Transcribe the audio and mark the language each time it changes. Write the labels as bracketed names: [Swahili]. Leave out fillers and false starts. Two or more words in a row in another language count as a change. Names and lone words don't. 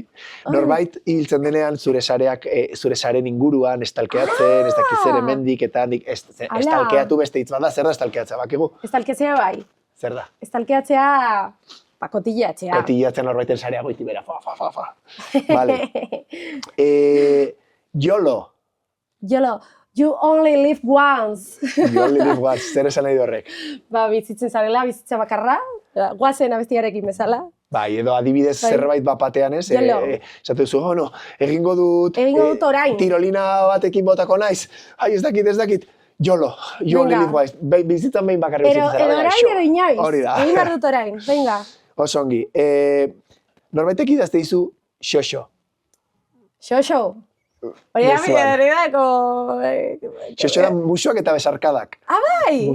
[Basque] Norbait hiltzen denean zure saren inguruan estalkeatzen, ez dakiz ere mendik eta handik, estalkeatu beste hitz bada, zer da estalkeatzea, bakigu? Estalkeatzea bai. Zer da? Estalkeatzea, kotillatzea. Kotillatzen norbaiten sarea goiti bera, fa. Vale. [English] YOLO. You only live once. You only live once, [Basque] zer esan nahi du horrek? Bizitzen zarela, bizitza bakarra, guazen abestiarekin bezala. Bai, edo adibidez zerbait bat batean, ez? Esatu duzu, egingo dut orain. Tirolina batekin botako naiz. Ez dakit. [English] YOLO, you only live once. [Basque] Bizitzan behin bakarri bizitzen zara. Edo orain edo inoiz. Hori da. Egin behar dut orain, venga. Oso ongi. Norbaitek idazte dizu xoxo. Xoxo. Hori da, Xoxo da musuak eta besarkadak. Ah, bai!